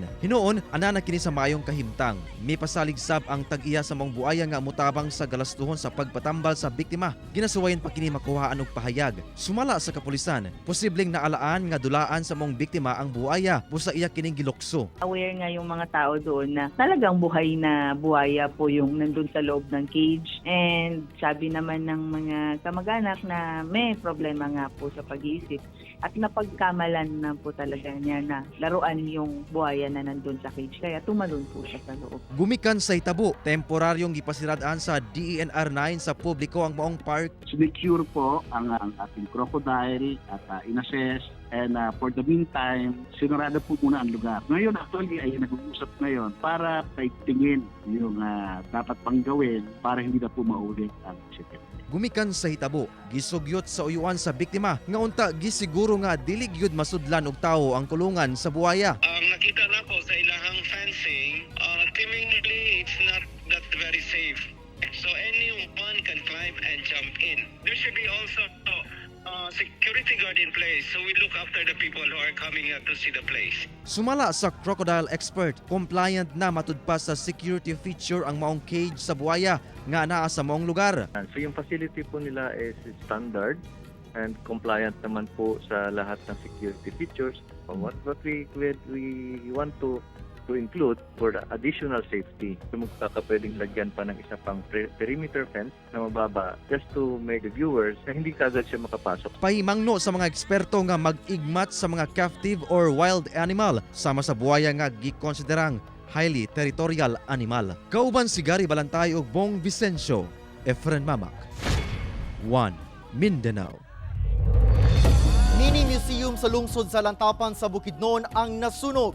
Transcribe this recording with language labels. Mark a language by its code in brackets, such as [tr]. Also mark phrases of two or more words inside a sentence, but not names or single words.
[ceb] Hinuon anana kini sa maayong kahimtang. May pasalig sab ang tag-iya sa mong buaya nga mutabang sa galastuhon sa pagpatambal sa biktima. Ginasuwayan pa kini makuhaan og pahayag. Sumala sa kapulisan, posibleng naalaan nga dulaan sa mong biktima ang buaya busa iya kining gilukso. [tl] Aware nga yung mga tao doon na talagang buhay na buhaya po yung nandun sa loob ng cage. And sabi naman ng mga kamag-anak na may problema nga po sa pag-iisip at napagkamalan na po talaga niya na laruan yung buhaya na nandun sa cage kaya tumalon po siya sa loob. [ceb] Gumikan sa hitabo, temporaryong gipasiradaan sa DENR 9 sa publiko ang maong park. [tl] Sinecure po ang ating crocodile at inassess. [en] And for the meantime, [tl] sinurado po muna ang lugar. Ngayon actually ay nag-uusap ngayon para paigtingin yung dapat pang gawin para hindi na po maulit ang incident. [ceb] Gumikan sa hitabo, gisugyot sa uyuan sa biktima nga unta gisiguro nga dili gyud masudlan og tawo ang kulungan sa buhaya. Ang nakita na ko sa ilahang fencing, [en] seemingly it's not that very safe. So anyone can climb and jump in. There should be also security guard in place so we look after the people who are coming to see the place. [ceb] Sumala sa [en] crocodile expert, [ceb] compliant na matud pa sa [en] security feature [ceb] ang maong cage sa buhaya nga naa sa maong lugar. [tl] So yung facility po nila is [en] standard and compliant [tl] naman po sa lahat ng [en] security features. What we want to include for the additional safety. [tl] Magkakapwedeng lagyan pa ng isa pang [en] perimeter fence [tl] na mababa [en] just to make the viewers [tl] na hindi kagad siya makapasok. [ceb] Pahimangno sa mga eksperto nga mag-igmat sa mga [en] captive or wild animal [ceb] sama sa buhaya nga gikonsiderang [en] highly territorial animal. [ceb] Kauban si Gary Balantay ug Bong Vicencio, Efren Mamak. 1 Mindanao. Mini museum sa lungsod sa Lantapan sa Bukidnon ang nasunog.